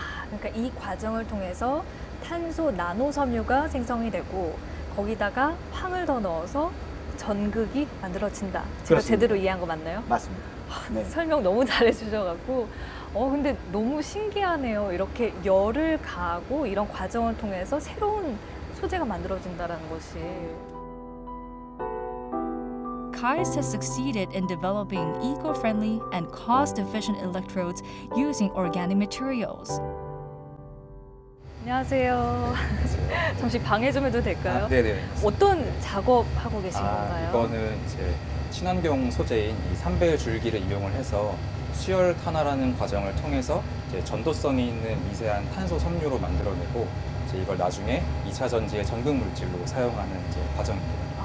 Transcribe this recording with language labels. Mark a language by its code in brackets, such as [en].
[ko] 그러니까 이 과정을 통해서 탄소 나노 섬유가 생성이 되고 거기다가 황을 더 넣어서 전극이 만들어진다. 제가 그렇습니다. 제대로 이해한 거 맞나요? 맞습니다. 설명 너무 잘해 주셔갖고 근데 너무 신기하네요. 이렇게 열을 가하고 이런 과정을 통해서 새로운 소재가 만들어진다는 것이. [en] KAIST has succeeded in developing eco-friendly and cost-efficient electrodes using organic materials. [ko] 안녕하세요. 잠시 방해 좀 해도 될까요? 네네. 어떤 작업하고 계신 건가요? 이거는 이제 친환경 소재인 이 삼배 줄기를 이용을 해서 수열 탄화라는 과정을 통해서 이제 전도성이 있는 미세한 탄소 섬유로 만들어내고 이제 이걸 나중에 2차 전지의 전극 물질로 사용하는 이제 과정입니다.